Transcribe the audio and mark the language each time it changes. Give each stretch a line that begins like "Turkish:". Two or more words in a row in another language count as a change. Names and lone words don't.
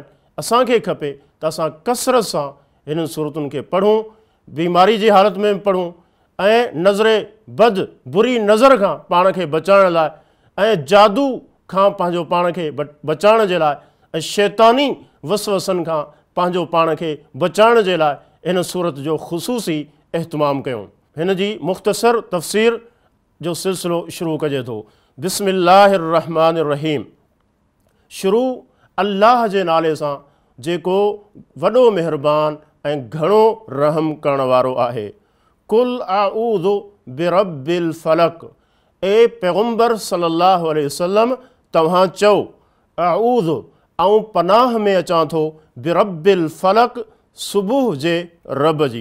Sindhi: असांखे खपे त असां कसरत सां हिननि सूरतुनि खे पढ़ूं, बीमारी जी हालत में पढ़ूं ऐं नज़रे बद बुरी नज़र खां पाण खे बचाइण लाइ ऐं जादू खां पंहिंजो पाण खे बचाइण जे लाइ ऐं शैतानी वसवसनि खां पंहिंजो पाण खे बचाइण जे लाइ हिन सूरत जो ख़ुसूसी इहतमाम कयूं। हिन जी मुख़्तसर तफ़सीर जो सिलसिलो शुरू कजे थो।
Arabic: بسم الله الرحمن الرحيم.
Sindhi: शुरू अल्लाह जे नाले सां जेको वॾो महिरबान ऐं घणो रहम करण वारो आहे।
Arabic: قل أعوذ برب الفلق.
Sindhi: ए पैगम्बर
Arabic: صلى الله عليه وسلم
Sindhi: तव्हां चओ आऊज़ु ऐं पनाह में अचां थो
Arabic: برب الفلق
Sindhi: सुबुह जे रब जी।